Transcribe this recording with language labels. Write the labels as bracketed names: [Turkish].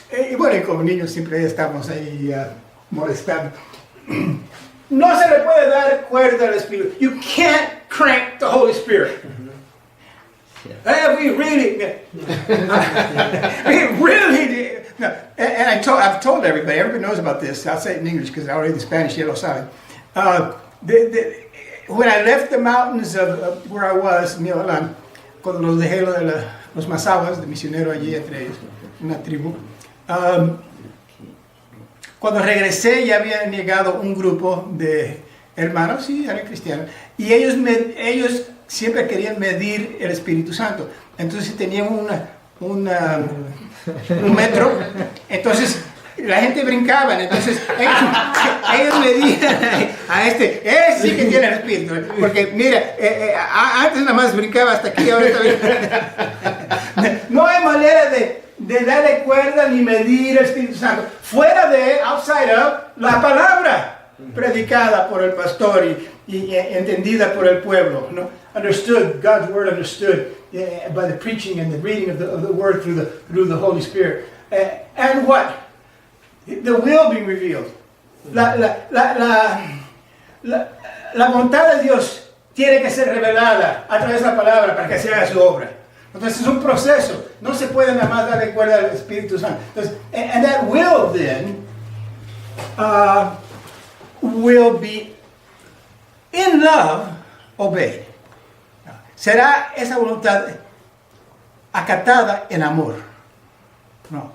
[Spanish] Y bueno, y como niños siempre estamos ahí molestando. No se le puede dar cuerda al Espíritu. [English] You can't crank the Holy Spirit. We really, no. And I've told everybody knows about this. I'll say it in English because I already in Spanish, [Spanish] ya lo saben. [English] When I left the mountains of where I was, [Spanish] Michoacán, cuando los dejé los Mazahuas, de misionero allí entre ellos, una tribu, cuando regresé ya habían llegado un grupo de hermanos, sí, eran cristianos, y ellos siempre querían medir el Espíritu Santo. Entonces tenían un metro, entonces la gente brincaba, entonces ellos medían a este sí que tiene el Espíritu, porque mira, antes nada más brincaba hasta aquí, ahora está. No hay manera de darle cuerda ni medir el Espíritu Santo, fuera de, [English] outside of, [Spanish] la palabra predicada por el pastor y entendida por el pueblo, ¿no? [English] Understood, God's word understood by the preaching and the reading of the word through the Holy Spirit. And what? The will being revealed. [Spanish] La voluntad de Dios tiene que ser revelada a través de la palabra para que se haga su obra. Entonces es un proceso. No se puede nada más darle cuerda al Espíritu Santo. [English] Entonces, and that will then will be in love obeyed. [Spanish] Será esa voluntad acatada en amor. No.